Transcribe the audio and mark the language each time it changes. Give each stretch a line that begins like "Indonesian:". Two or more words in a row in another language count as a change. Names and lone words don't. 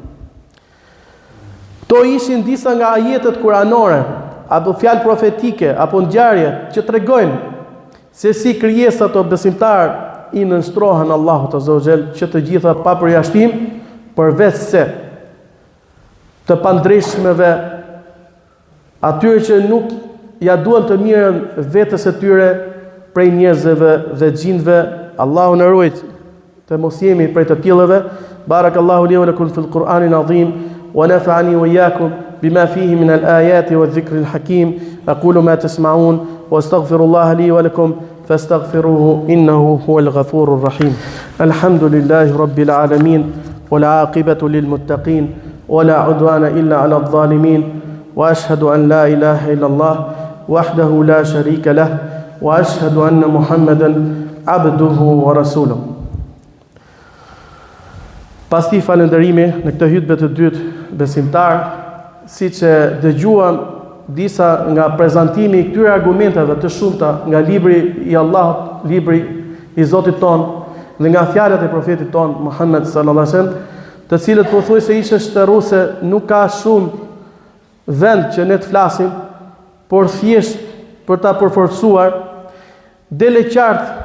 Albanian: Këto ishin disa nga ajetet kuranore, apo fjalë profetike, apo ngjarje që tregojnë se si krijesat o besimtar i nënshtrohen Allahut
Arabic: عز وجل,
Albanian: që të gjitha pa përjashtim, përveç se të pandrejshmeve, atyre që nuk ja duan të mirën vetes së tyre prej njerëzve dhe xhinëve. Allahu na ruaj të mos jemi prej të tillëve.
Arabic: بارك الله لي ولكم في القرآن العظيم ونفعني وإياكم بما فيه من الآيات والذكر الحكيم. أقول ما تسمعون وأستغفر الله لي ولكم فاستغفروه إنه هو الغفور الرحيم. الحمد لله رب العالمين والعاقبة للمتقين ولا عدوان إلا على الظالمين. وأشهد أن لا إله إلا الله وحده لا شريك له وأشهد أن محمدا عبده ورسوله.
Albanian: Pasti falënderimi në këtë hutbë të dytë besimtar, siç e dëgjuam disa nga prezantimi i këtyre argumenteve të shumta nga libri i Allahut, libri i Zotit ton dhe nga fjalët e profetit ton Muhammed
Arabic: صلى الله عليه وسلم,
Albanian: të cilët pothuajse ishte shterruese, nuk ka shumë vend që ne të flasim, por thjesht për ta përforcuar, dele qartë